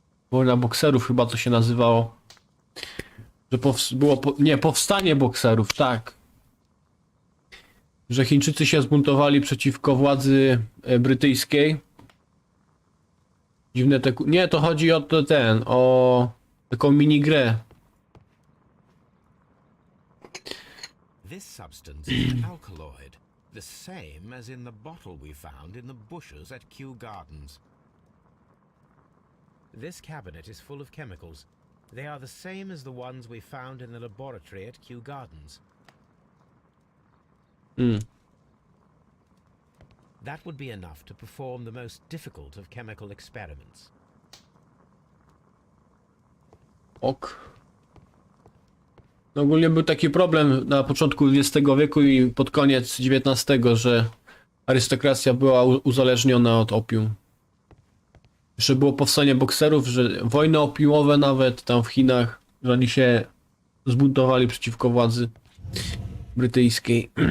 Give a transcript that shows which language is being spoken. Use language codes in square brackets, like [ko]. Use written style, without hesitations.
[pl] Wojna bokserów chyba to się nazywało. Że było, nie, powstanie bokserów, tak. Że Chińczycy się zbuntowali przeciwko władzy brytyjskiej. Dziwne te... Nie, to chodzi o o taką minigrę. [en] This substance is alkaloid, the same as in the bottle we found in the bushes at Kew Gardens. This cabinet is full of chemicals. They are the same as the ones we found in the laboratory at Kew Gardens. That would be enough to perform the most difficult of chemical experiments. Ok. [pl] No ogólnie był taki problem na początku XX wieku i pod koniec XIX, że arystokracja była uzależniona od opium. Że było powstanie bokserów, że wojny opiumowe nawet tam w Chinach, że oni się zbuntowali przeciwko władzy brytyjskiej.